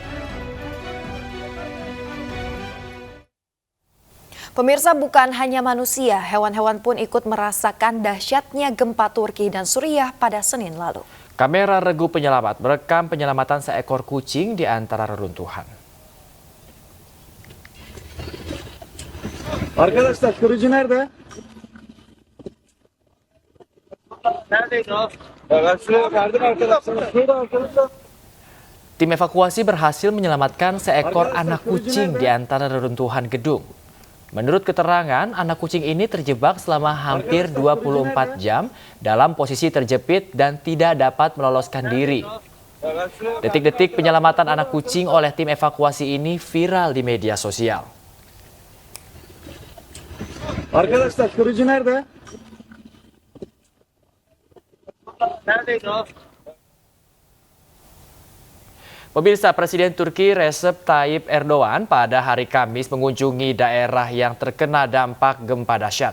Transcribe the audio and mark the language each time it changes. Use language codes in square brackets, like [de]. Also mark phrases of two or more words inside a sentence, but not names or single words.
[id] Pemirsa, bukan hanya manusia, hewan-hewan pun ikut merasakan dahsyatnya gempa Turki dan Suriah pada Senin lalu. Kamera regu penyelamat merekam penyelamatan seekor kucing di antara reruntuhan. [tr] Arkadaşlar kurucu nerede? Neredeydi o? Ben şuraya verdim arkadaşlar. Şurada arkadaşlar. [id] Tim evakuasi berhasil menyelamatkan seekor anak kucing di antara reruntuhan gedung. Menurut keterangan, anak kucing ini terjebak selama hampir 24 jam dalam posisi terjepit dan tidak dapat meloloskan diri. Detik-detik penyelamatan anak kucing oleh tim evakuasi ini viral di media sosial. [tr] Arkadaşlar kurucu nerede? Neredeydi o? [id] Pemirsa, Presiden Turki Recep Tayyip Erdogan pada hari Kamis mengunjungi daerah yang terkena dampak gempa dahsyat.